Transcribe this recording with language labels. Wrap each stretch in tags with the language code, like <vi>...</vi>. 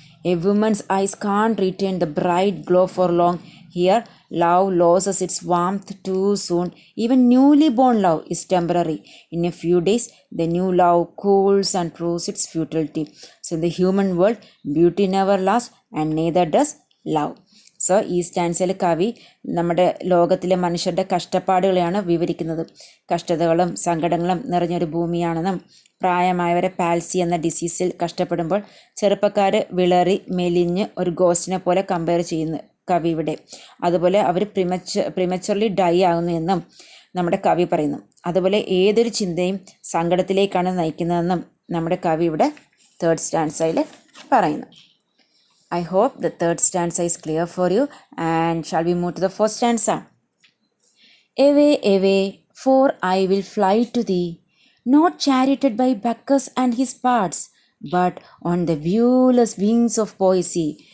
<en>A woman's eyes can't retain the bright glow for long. Here love loses its warmth too soon. Even newly born love is temporary. In a few days the new love cools and proves its futility. So in the human world, beauty never lasts and neither does love.</en> <ml>So ഈ സ്റ്റാൻസിൽ കവി നമ്മുടെ ലോകത്തിലെ മനുഷ്യരുടെ കഷ്ടപ്പാടുകളെയാണ് വിവരിക്കുന്നത്. കഷ്ടതകളും സങ്കടങ്ങളും നിറഞ്ഞൊരു ഭൂമിയാണെന്നും പ്രായമായവരെ പാൽസി എന്ന ഡിസീസിൽ കഷ്ടപ്പെടുമ്പോൾ ചെറുപ്പക്കാർ വിളറി മെലിഞ്ഞ് ഒരു ഗോസ്റ്റിനെ പോലെ കമ്പയർ ചെയ്യുന്നു കവി ഇവിടെ. അതുപോലെ അവർ പ്രിമച്ചുർലി ഡൈ ആകുന്നു എന്നും നമ്മുടെ കവി പറയുന്നു. അതുപോലെ ഏതൊരു ചിന്തയും സങ്കടത്തിലേക്കാണ് നയിക്കുന്നതെന്നും നമ്മുടെ കവി ഇവിടെ തേർഡ് സ്റ്റാൻസയിൽ പറയുന്നു.</ml> <en>I hope the third stanza is clear for you, and shall we move to the fourth stanza? Away, away, for I will fly to thee, not charioted by Bacchus and his parts, but on the viewless wings of poesy.</en>